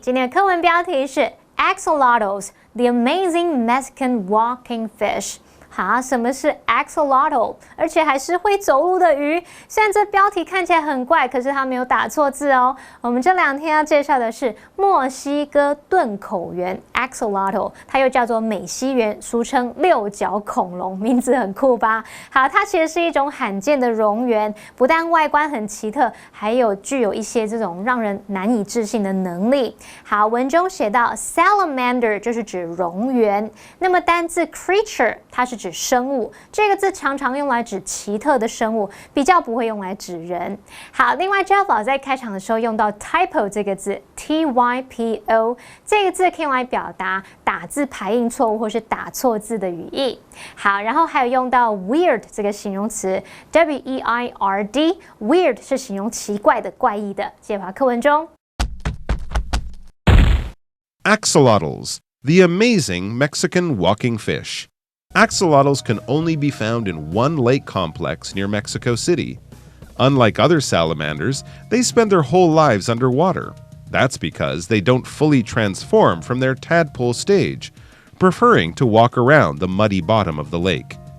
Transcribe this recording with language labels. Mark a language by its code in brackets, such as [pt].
[zh] 今天的课文标题是 [en] Axolotls, the amazing Mexican walking fish。 [zh] 哈，什么是 axolotl？ 而且还是会走路的鱼。虽然这标题看起来很怪，可是它没有打错字哦。我们这2天要介绍的是墨西哥盾口螈 axolotl， 它又叫做美西螈，俗称六角恐龙，名字很酷吧？好，它其实是一种罕见的蝾螈，不但外观很奇特，还具有一些这种让人难以置信的能力。好，文中写到 salamander 就是指蝾螈，那么单字 creature 它是指生物，这个字常常用来指奇特的生物，比较不会用来指人。好，另外 Jeff 老在开场的时候用到 typo 这个字 typo 这个字可以用来表达打字排印错误或是打错字的语义。好，然后还有用到 weird 这个形容词 weird weird 是形容奇怪的、怪异的。接把课文中 [en] Axolotls, the amazing Mexican walking fish. Axolotls can only be found in one lake complex near Mexico City. Unlike other salamanders, they spend their whole lives underwater. That's because they don't fully transform from their tadpole stage, preferring to walk around the muddy bottom of the lake.